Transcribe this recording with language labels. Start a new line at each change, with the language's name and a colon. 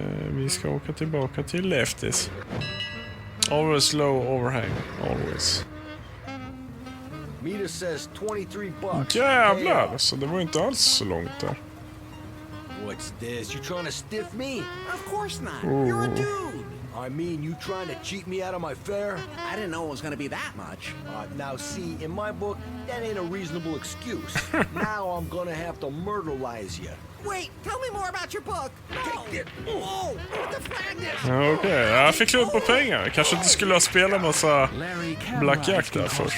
Swedish: Vi ska åka tillbaka till lefties.
English: Always low overhang. Always. Meter says 23 bucks.
Swedish: Jävlar, alltså det var inte alls så långt där.
English: What's this? You trying to stiff me? Of course not. You're a dude. I mean, you trying to cheat me out of my fare? I didn't know it was going to be that much. Now see, in my book, that ain't a reasonable excuse. Now I'm gonna have to murderlize you. Wait, tell me more about your book. No. Whoa, what the flag is?
Swedish: Okej, jag fick slut på pengar. Kanske inte skulle ha spelat massa blackjack där först.